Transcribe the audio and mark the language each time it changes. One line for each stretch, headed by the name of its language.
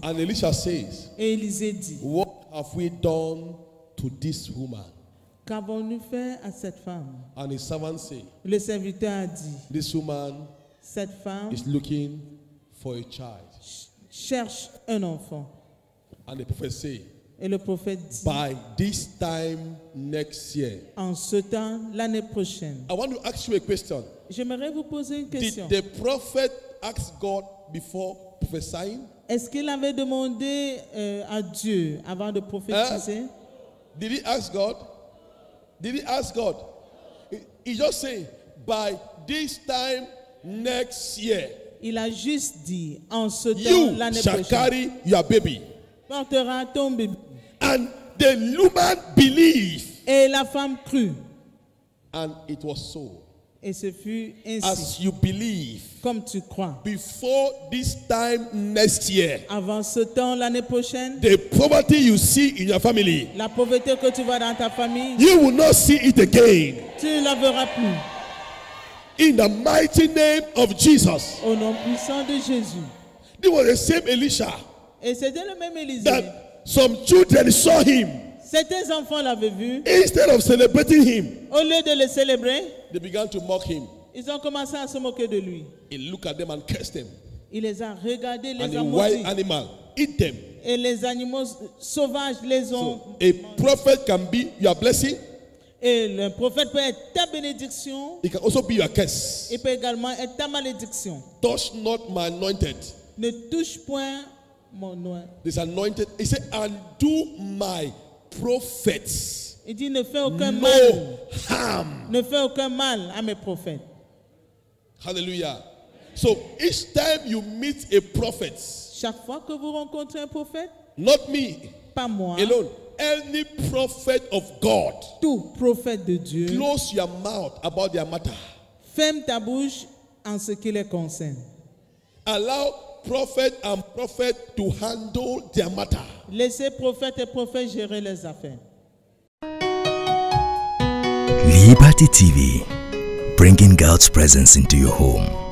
English: And Elisha says,
French: Et Élisée dit,
English: what have we done to this woman?
French: qu'avons-nous fait à cette femme?
English: And his servant said,
French: Le serviteur a dit,
English: this woman
French: cette femme
English: is looking for a child.
French: cherche un enfant.
English: And the prophet said,
French: Et le prophète dit,
English: by this time next year.
French: en ce temps, l'année prochaine.
English: I want to ask you a question.
French: J'aimerais vous poser une question.
English: Did the prophet ask God before prophesying?
French: Est-ce qu'il avait demandé à Dieu avant de prophétiser?
English: Did he ask God? Did he ask God? He just said, by this time next year,
French: Il a juste dit, en ce temps,
English: you
French: l'année
English: shall
French: prochaine,
English: carry your baby.
French: portera ton bébé.
English: And the woman believed.
French: Et la femme crut.
English: And it was so.
French: Et ce fut ainsi.
English: As you believe,
French: Comme tu crois.
English: before this time next year,
French: Avant ce temps, l'année prochaine,
English: the poverty you see in your family,
French: la pauvreté que tu vois dans ta famille,
English: you will not see it again.
French: tu ne la verras plus.
English: In the mighty name of Jesus.
French: Au nom puissant de Jésus.
English: It was the same Elisha
French: Et c'était le même Élisée.
English: that some children saw him.
French: Certains enfants l'avaient vu.
English: Instead of celebrating him,
French: Au lieu de le célébrer,
English: they began to mock him.
French: ils ont commencé à se moquer de lui.
English: He looked at them and cursed them.
French: Il les a regardés,
English: And
French: les a
English: a wild
French: maudits.
English: animal eat them.
French: Et les animaux sauvages les ont.
English: So a prophet can be your blessing.
French: Et le prophète peut être ta bénédiction.
English: It can also be your curse.
French: Il peut également être ta malédiction.
English: Touch not my anointed.
French: Ne touche point mon nom.
English: This anointed. He said, and do my prophets
French: Il dit ne fais aucun
English: no
French: mal.
English: harm.
French: Ne fais aucun mal à mes prophètes.
English: Hallelujah. So each time you meet a prophet,
French: Chaque fois que vous rencontrez un prophète,
English: not me
French: pas moi,
English: alone, any prophet of God,
French: tout prophète de Dieu,
English: close your mouth about their matter.
French: ferme ta bouche en ce qui les concerne.
English: Allow prophet and prophet to handle their matter.
French: Laissez prophète et prophète gérer les affaires.
English: Liberty TV, bringing God's presence into your home.